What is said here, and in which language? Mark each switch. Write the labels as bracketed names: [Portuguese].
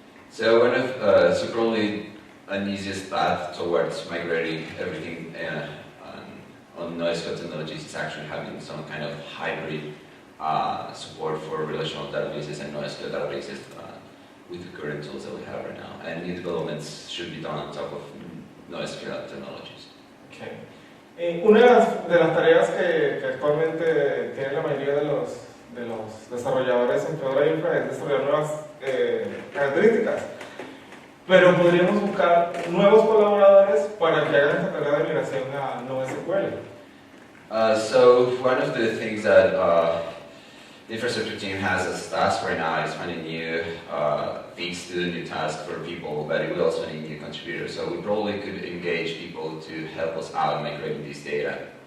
[English] So probably an easiest path towards migrating everything on NoSQL technologies is actually having some kind of hybrid support for relational databases and NoSQL databases with the current tools that we have right now. And new developments should be done on top of NoSQL technologies. [Spanish] Okay. Una de las tareas que actualmente tienen la mayoría de los desarrolladores en Fedora Infra es desarrollar nuevas características. Pero podríamos buscar nuevos colaboradores para que hagan esta tarea de migración a NoSQL. [English] So one of the things that the infrastructure team has as task right now is finding new things to do, new tasks for people, but it will also need new contributors. So we probably could engage people to help us out migrating this data.